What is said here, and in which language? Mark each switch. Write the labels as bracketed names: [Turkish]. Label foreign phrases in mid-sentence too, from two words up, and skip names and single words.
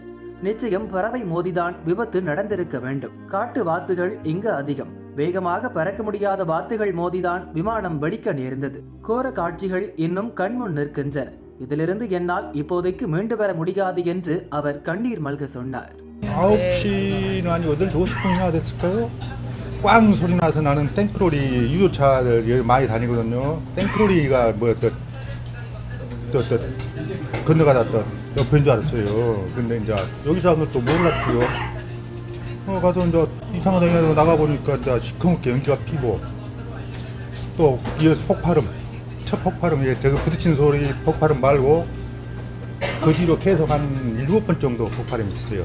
[Tamil] நிச்சயம் பறவை மோதிதான் விபத்து நடந்திருக்க வேண்டும். காட்டு வாத்துகள் இங்கு அதிகம். வேகமாக பறக்க முடியாத வாத்துகள் மோதிதான் விமானம் வெடிக்க நேர்ந்தது. கோர காட்சிகள் இன்னும் கண்முன் நிற்கின்றன. இதிலிருந்து என்னால் இப்போதைக்கு மீண்டு வர முடியாது என்று அவர் கண்ணீர் மல்க சொன்னார். [Korean] 9시는 아니 8시 50분이나 됐을까요? 꽝 소리 나서 나는 땡크로리 유조차들 많이 다니거든요. 땡크로리가 뭐 또 건너가다 또 옆인 줄 알았어요. 근데 이제 여기 사람들 또 몰랐고요. 가서 이제 이상하다 해서 나가보니까 이제 시커멓게 연기가 피고 또 이어서 폭발음, 첫 폭발음, 저거 부딪힌 소리 폭발음 말고 그 뒤로 계속 한 7번 정도 폭발음이 있어요.